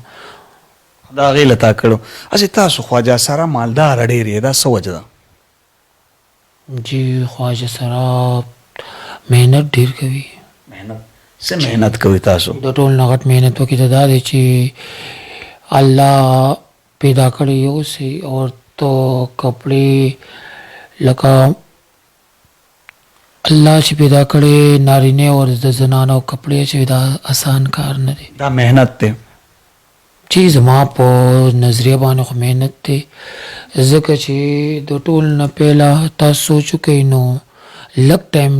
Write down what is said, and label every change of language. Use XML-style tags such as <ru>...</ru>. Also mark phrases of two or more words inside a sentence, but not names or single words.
<ps>دا هغې له تا کړو هسې تاسو خواجه سره مالداره ډېر یې دا څه وجه ده جی خواجه سره محنت ډېر کوي محنت څه محنت کوي تاسو د ټول نه غټ محنت وکړي ته دا دی چې الله پیدا کړی یو سي</ps> <ur>اور تو کپڑے</ur> <ps>لکه الله چې پیدا کړی نارینه او د زنانو کپڑے چې دا آسان کار نه دی دا محنت دی چې زما په نظریه باندې خو محنت دی ځکه چې د ټول نه پهله تاسو سوچ کوئ نو لږ ټایم</ps>